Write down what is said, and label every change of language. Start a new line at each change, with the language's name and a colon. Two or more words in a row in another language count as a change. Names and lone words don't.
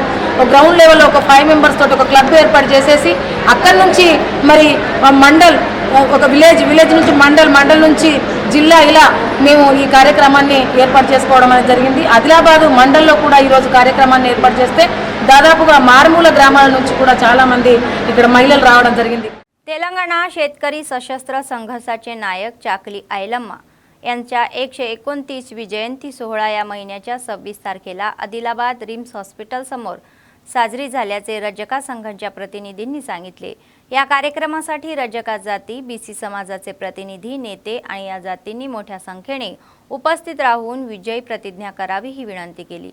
Telugu: ఒక
English: ground levello
Telugu: ఒక 5 మెంబర్స్ తోటి ఒక క్లబ్ ఏర్పాటు చేసేసి అక్కడి నుంచి మరి మండల్, ఒక విలేజ్ నుంచి మండల్ నుంచి జిల్లా, ఇలా మేము ఈ కార్యక్రమాన్ని ఏర్పాటు చేసుకోవడం అనేది జరిగింది. ఆదిలాబాద్ మండల్లో కూడా ఈరోజు కార్యక్రమాన్ని ఏర్పాటు చేస్తే దాదాపుగా మారుమూల ग्रामाల నుంచి కూడా చాలామంది ఇక్కడ మహిళలు రావడం జరిగింది.
Marathi: तेलंगणा शेतकरी सशस्त्र संघर्षाचे नायक चाकली ऐलम्मा यांच्या 129वी जयंती सोहळा या महिन्याच्या 26 तारखेला आदिलाबाद रिम्स हॉस्पिटल समोर साजरी झाल्याचे रजका संघाच्या प्रतिनिधींनी सांगितले. या कार्यक्रमासाठी रजका जाती, बीसी समाजाचे प्रतिनिधी, नेते आणि या जातींनी मोठ्या संख्येने उपस्थित राहून विजयी प्रतिज्ञा करावी ही विनंती केली.